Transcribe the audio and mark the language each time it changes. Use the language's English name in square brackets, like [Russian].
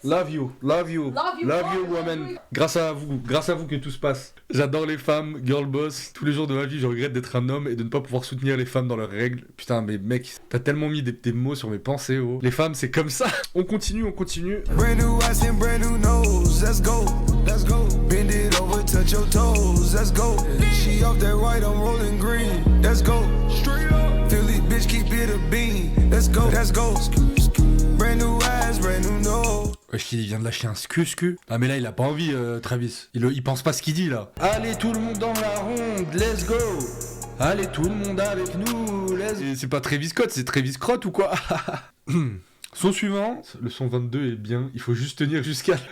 [English] Love you, love you, Love you, woman. you. [French] Grâce à vous que tout se passe. J'adore les femmes, [English] girl boss. [French] Tous les jours de ma vie, je regrette d'être un homme et de ne pas pouvoir soutenir les femmes dans leurs règles. Putain, mais mec, t'as tellement mis des mots sur mes pensées, oh. Les femmes, c'est comme ça. On continue. [English] Brand new eyes and brand new nose. Let's go, let's go. Bend it over, touch your toes. Let's go. She off that white, I'm rolling green. Let's go. Straight up. Philly bitch, keep it a bean. Let's go, let's go. Brand new eyes, brand new nose. [French] Wesh, il vient de lâcher un scu. Ah, mais là, il a pas envie, Travis. Il pense pas ce qu'il dit, là. Allez, tout le monde dans la ronde, [English] let's go. [French] Allez, tout le monde avec nous, [English] let's go. [French] C'est pas Travis Scott, c'est Travis Crott ou quoi? Son suivant, le son 22 est bien, il faut juste tenir jusqu'à...